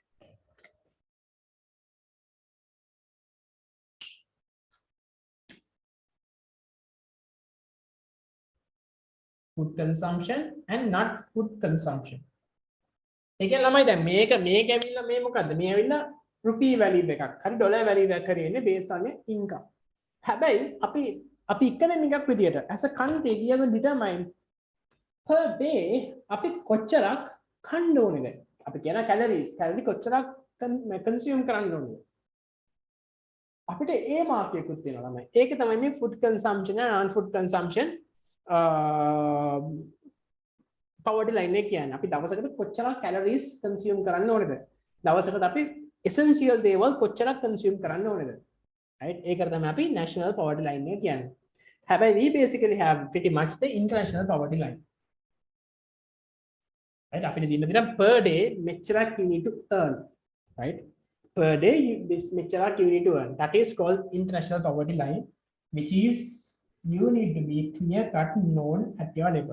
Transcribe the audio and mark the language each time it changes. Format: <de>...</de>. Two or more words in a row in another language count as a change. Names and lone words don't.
<en>Food consumption and not food consumption. Again, rupee value dollar value based on your income. As a country, we are going to determine per day</en> <si>කොච්චරක් කන්න ඕනේද? අපි කියන calories කොච්චරක් consume කරන්න ඕනේද? අපිට ඒ මාක් එකකුත් තියෙනවා ළමයි. ඒක තමයි මේ</si> <en>food consumption and non-food consumption poverty line</en> <si>එක කියන්නේ. අපි දවසකට කොච්චරක්</si> <en>calories consume</en> <si>කරන්න ඕනේද? දවසකට අපි essential දේවල් කොච්චරක් consume කරන්න ඕනේද? Right? ඒකට තමයි අපි</si> <en>national poverty line</en> <si>එක කියන්නේ.</si> <en>හැබැයි we basically have pretty much the international poverty line. Right? Per day, you need to earn. Right? Per day, this you need to earn. That is called international poverty line, which is you need to be clear cut known at your level.</en>